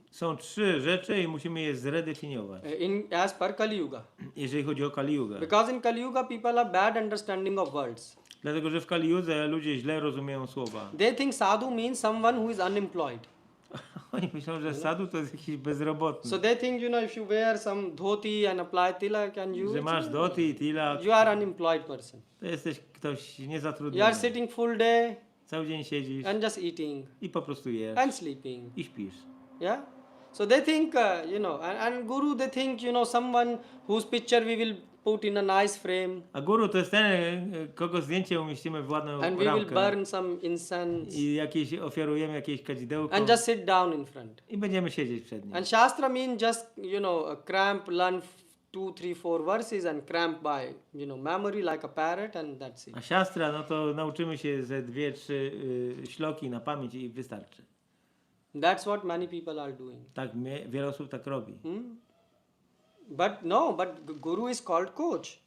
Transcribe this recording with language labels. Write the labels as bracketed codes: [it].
[pl] Są trzy rzeczy i musimy je zredefiniować. [en] as per Kali Yuga. [pl] Jeżeli chodzi o Kali Yugę. [en] Because in Kali Yuga people have bad understanding of words. [pl] Dlatego, że w Kali Yudze ludzie źle rozumieją słowa. [en] They think sadhu means someone who is unemployed. [pl] Oni myślą, że sadhu to jest jakiś bezrobotny. [en] So they think, if you wear some dhoti and apply tilak and [pl] Że masz doty i tilak, [en] you are unemployed person. [pl] to jesteś ktoś [en] You are [pl] niezatrudniony. [en] sitting full day [pl] Cały dzień siedzisz [en] and just eating [pl] i po prostu jesz [en] and sleeping. [pl] i śpisz. [en] Yeah. So they think, and Guru, they think, someone whose picture we will put in a nice frame [pl] A guru to jest ten, kogo zdjęcie umieścimy w ładną [en] and we will [pl] ramkę [en] burn some incense [pl] i ofiarujemy jakieś kadzidełko [en] and just sit down in front. [pl] i będziemy siedzieć przed nim. [en] And Shastra means just, cramp, learn 2, 3, 4 verses and cramp by, memory like a parrot, and that's it. [pl] A siastra, no to nauczymy się ze 2-3 śloki na pamięć i wystarczy. [en] That's what many people are doing. [pl] Tak, wiele osób tak robi. [en] But Guru is called coach.